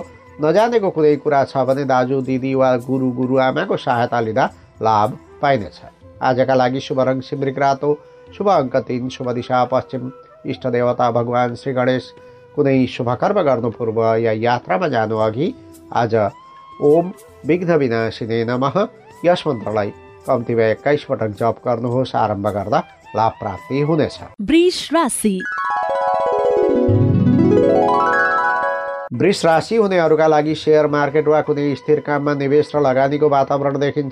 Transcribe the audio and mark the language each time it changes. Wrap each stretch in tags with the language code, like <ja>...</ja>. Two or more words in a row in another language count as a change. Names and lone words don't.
<ne>नजानेको कुनै कुरा छ भने दाजु दिदी वा गुरु गुरुआमाको सहायता लिँदा लाभ पाइनेछ। आजका लागि शुभ रङ सिमरिक रातो, शुभ अङ्क 3, शुभ दिशा पश्चिम, इष्ट देवता भगवान श्री गणेश। कुनै शुभ कर्म गर्नु पूर्व या यात्रामा जानु अघि आज</ne> <sa>ओम विघ्न विनाशिने नमः</sa> <ne>यस मन्त्रलाई कम्तीमा 21 पटक जप गर्नुहोस्। आरम्भ गर्दा लाभ प्राप्ति हुनेछ। वृष राशि वृष राशि हुनेहरूका लागि</ne> <en>share market</en> <ne>वा कुनै स्थिर काममा निवेश र लगानीको वातावरण देखिन्छ।</ne>